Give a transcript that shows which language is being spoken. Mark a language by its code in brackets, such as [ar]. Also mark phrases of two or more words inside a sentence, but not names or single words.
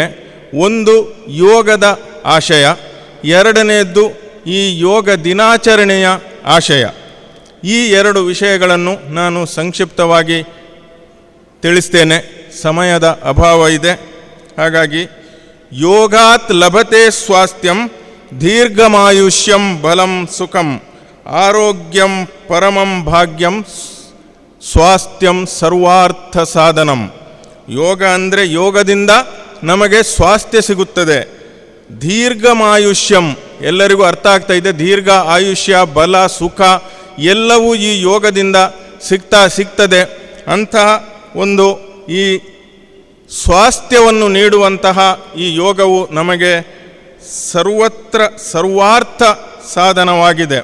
[kn] ಒಂದು ಯೋಗದ ಆಶಯ, ಎರಡನೆಯದ್ದು ಈ ಯೋಗ ದಿನಾಚರಣೆಯ ಆಶಯ. ಈ 2 ವಿಷಯಗಳನ್ನು ನಾನು ಸಂಕ್ಷಿಪ್ತವಾಗಿ ತಿಳಿಸ್ತೇನೆ, ಸಮಯದ ಅಭಾವ ಇದೆ. [sa] ಹಾಗಾಗಿ ಯೋಗಾತ್ ಲಭತೆ ಸ್ವಾಸ್ಥ್ಯಂ ದೀರ್ಘಮಾಯುಷ್ಯಂ ಬಲಂ ಸುಖಂ ಆರೋಗ್ಯಂ ಪರಮಂ ಭಾಗ್ಯಂ ಸ್ವಾಸ್ಥ್ಯಂ ಸರ್ವಾರ್ಥ ಸಾಧನಂ. [kn] ಯೋಗ ಅಂದರೆ ಯೋಗದಿಂದ ನಮಗೆ ಸ್ವಾಸ್ಥ್ಯ ಸಿಗುತ್ತದೆ. ದೀರ್ಘಮಾಯುಷ್ಯಂ ಎಲ್ಲರಿಗೂ ಅರ್ಥ ಆಗ್ತಾ ಇದೆ. ದೀರ್ಘ ಆಯುಷ್ಯ, ಬಲ, ಸುಖ ಎಲ್ಲವೂ ಈ ಯೋಗದಿಂದ ಸಿಗ್ತದೆ. ಅಂತಹ ಒಂದು ಈ ಸ್ವಾಸ್ಥ್ಯವನ್ನು ನೀಡುವಂತಹ ಈ ಯೋಗವು ನಮಗೆ ಸರ್ವಾರ್ಥ ಸಾಧನವಾಗಿದೆ.